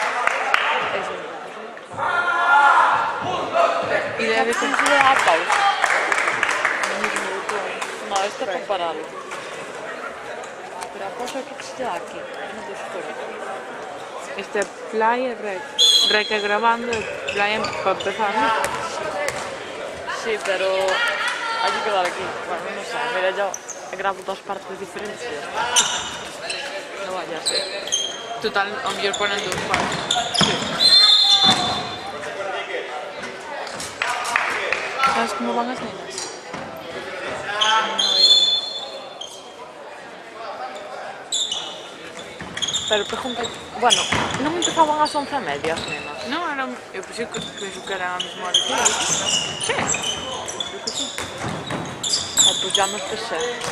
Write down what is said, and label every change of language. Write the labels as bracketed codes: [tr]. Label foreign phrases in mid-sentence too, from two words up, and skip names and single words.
[gl] Eso é e debe considerar a pausa. No, esto é para pararlo. Pero a pausa que se da aquí, non te espero. Este é play e rec. Rec é grabando e play para empezar, ¿no? [es] Sí, pero hay que quedar aquí. Bueno, no sé, mira, yo grabo dos partes diferentes. No vaya a ser. [gl] Total, a mellor ponen dos partes. [es] Sí. ¿Sabes cómo van [gl] as nenas? Pero pregunta, bueno, non empezaban ás 11:30 as nenas? Non, eran, eu pensei que eran a mesma hora que eu. [es] Sí. Creo que sí. [gl] Pois já me pesé.